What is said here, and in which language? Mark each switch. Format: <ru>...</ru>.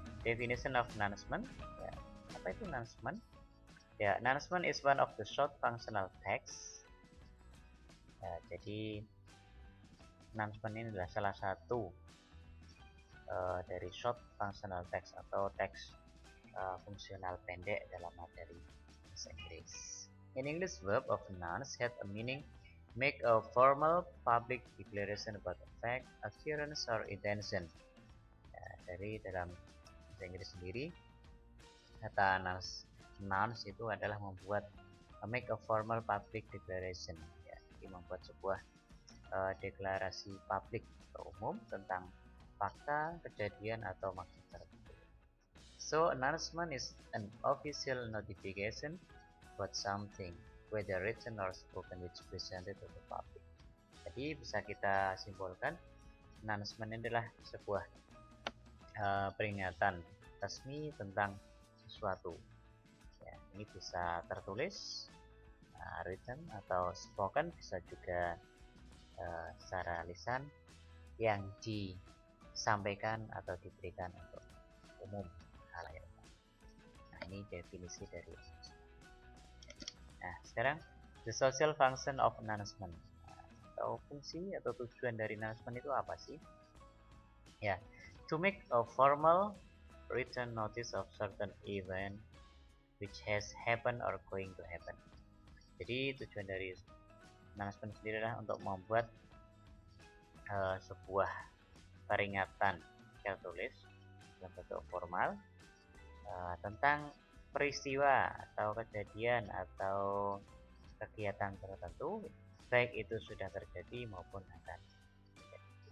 <en>Definition of announcement. Ya,</en> <id>apa itu announcement?</id> <en>Ya, announcement is one of the short functional text.</en> <id>Ya, jadi announcement ini adalah salah satu dari</id> <en>short functional text</en> <id>atau teks fungsional pendek dalam materi bahasa Inggris.</id> <en>In English, verb of announce had a meaning make a formal public declaration about a fact, occurrence, or intention.</en> <id>Ya, dari dalam bahasa Inggris sendiri, kata announce itu adalah membuat</id> <en>make a formal public declaration.</en> <id>Ya, jadi membuat sebuah deklarasi publik atau umum tentang fakta, kejadian, atau maksud tertentu.</id> <en>So, announcement is an official notification about something, whether written or spoken, which presented to the public.</en> <id>Jadi bisa kita simpulkan, announcement adalah sebuah peringatan resmi tentang sesuatu. Ya, ini bisa tertulis, written atau spoken, bisa juga secara lisan yang disampaikan atau diberikan untuk umum halayak. Nah, ini definisi dari announcement. Nah, sekarang</id> <en>the social function of announcement,</en> <id>atau fungsi atau tujuan dari announcement itu apa sih?</id> <en>Ya, to make a formal written notice of certain event which has happened or going to happen.</en> <id>Jadi tujuan dari announcement sendiri adalah untuk membuat sebuah peringatan tertulis dalam bentuk formal tentang peristiwa atau kejadian atau kegiatan tertentu, baik itu sudah terjadi maupun akan terjadi.</id>